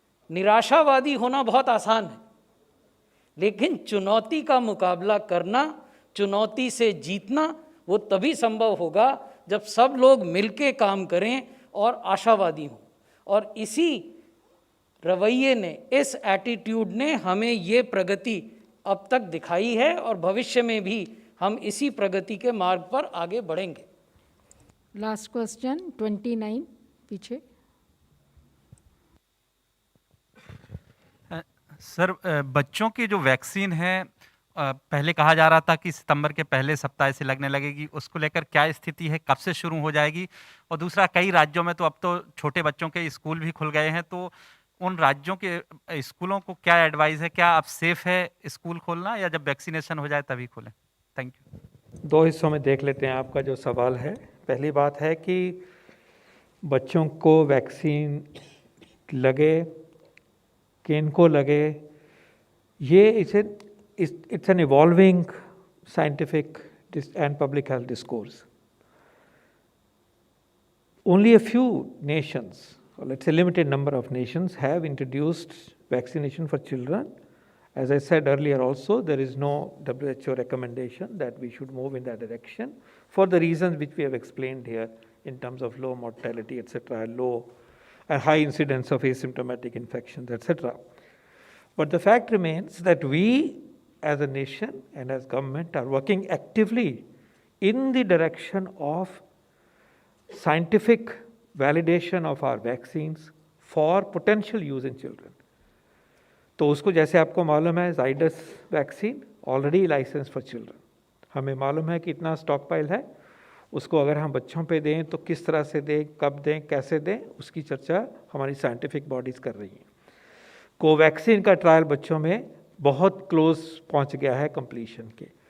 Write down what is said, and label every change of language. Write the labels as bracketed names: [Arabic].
[Hindi] निराशावादी होना बहुत आसान है, लेकिन चुनौती का मुकाबला करना, चुनौती से जीतना, वो तभी संभव होगा जब सब लोग मिलके काम करें और आशावादी हों। और इसी रवैये ने, इस एटीट्यूड ने हमें ये प्रगति अब तक दिखाई है, और भविष्य में भी हम इसी प्रगति के मार्ग पर आगे बढ़ेंगे। [English] Last question, 29 पीछे। [Hindi] सर, बच्चों की जो वैक्सीन है, पहले कहा जा रहा था कि सितंबर के पहले सप्ताह से लगने लगेगी, उसको लेकर क्या स्थिति है, कब से शुरू हो जाएगी? और दूसरा, कई राज्यों में तो अब तो छोटे बच्चों के स्कूल भी खुल गए हैं, तो उन राज्यों के स्कूलों को क्या एडवाइस है? क्या अब सेफ है स्कूल खोलना, या जब वैक्सीनेशन हो जाए तभी खोलें? Thank you. 2 हिस्सों में देख लेते हैं आपका जो सवाल है। पहली बात है कि बच्चों को वैक्सीन लगे, किनको लगे, ये [English] It's an evolving scientific and public health discourse. Only a few nations, or let's say limited number of nations, have introduced vaccination for children. As I said earlier also, there is no WHO recommendation that we should move in that direction for the reasons which we have explained here in terms of low mortality, etc., and high incidence of asymptomatic infections, etc. But the fact remains that we as a nation and as government are working actively in the direction of scientific validation of our vaccines for potential use in children. [Hindi] तो उसको, जैसे आपको मालूम है, Zydus vaccine [English] already license for children, [Hindi] हमें मालूम है कि इतना स्टॉक पाइल है, उसको अगर हम बच्चों पे दें तो किस तरह से दें, कब दें, कैसे दें, उसकी चर्चा हमारी साइंटिफिक बॉडीज़ कर रही हैं। कोवैक्सीन का ट्रायल बच्चों में बहुत क्लोज पहुंच गया है कंप्लीशन के।